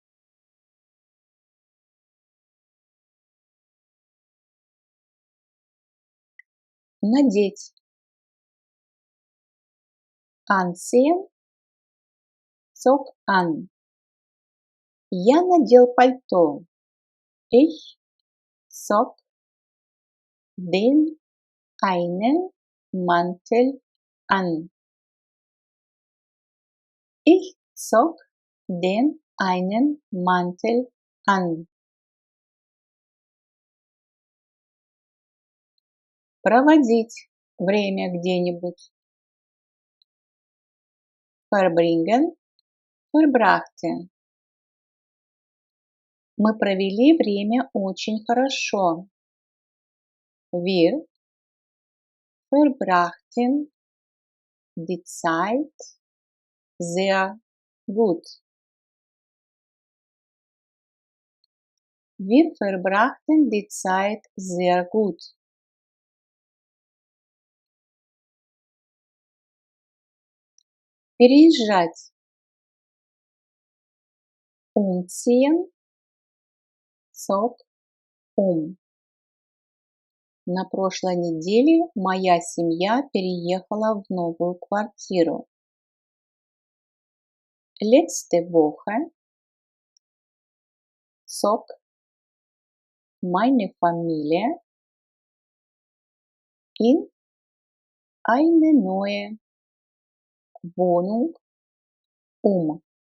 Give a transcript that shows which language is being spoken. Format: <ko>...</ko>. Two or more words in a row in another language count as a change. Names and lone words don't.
<ru>Надеть.</ru> <de>Anziehen, zog an.</de> <ru>Я надел пальто.</ru> <de>Ich zog den einen Mantel an. Ich zog den einen Mantel an.</de> <ru>Проводить время где-нибудь.</ru> <de>Verbringen, verbrachte.</de> <ru>Мы провели время очень хорошо.</ru> <de>Wir verbrachten die Zeit sehr gut. Wir verbrachten die Zeit sehr gut.</de> <ru>Переезжать.</ru> <de>Umziehen, zog um.</de> <ru>На прошлой неделе моя семья переехала в новую квартиру.</ru> <de>Letzte Woche zog meine Familie in eine neue Wohnung um.</de>